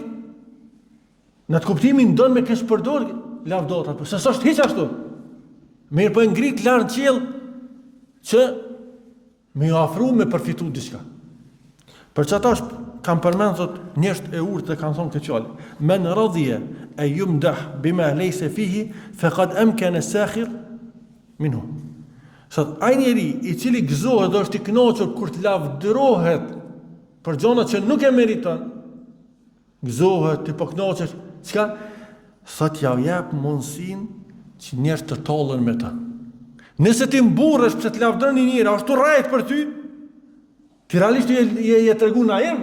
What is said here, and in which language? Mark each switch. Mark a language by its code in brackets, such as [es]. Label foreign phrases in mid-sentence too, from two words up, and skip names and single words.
[sq] Në të kuptimin don me kesh përdor lavdotat, po se s'është hiç ashtu. Mirë po e ngrit lart qiell që më ofru me përfitu diçka. Për çata kam përmend thot njerëz e urtë kanë thonë këtë fjalë. [ar] من رضي أن يمدح بما ليس فيه فقد أمكن الساخر منه. [sq] Sot ai njeri i cili gëzohet dhe është i kënaqur kur të lavdërohet për gjëra që nuk e meriton, gëzohet të kënaqet, çka sot ja jap mundsinë që njerëz të tollen me ta. Nëse ti mburresh pse të lavdron një njeri, ashtu rrejt për ty, ti realisht je tregu naiv.